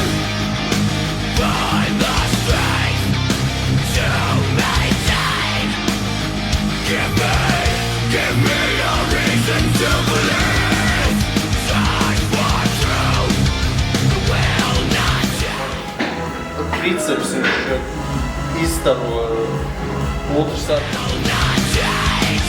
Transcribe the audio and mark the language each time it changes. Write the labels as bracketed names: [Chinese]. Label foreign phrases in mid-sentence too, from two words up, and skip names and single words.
[English] Find the strength to maintain. Give me a reason to believe. Search for truth. Will not change. [Latvian] Triceps ir izstaro otru sāpes. [English] Will not change.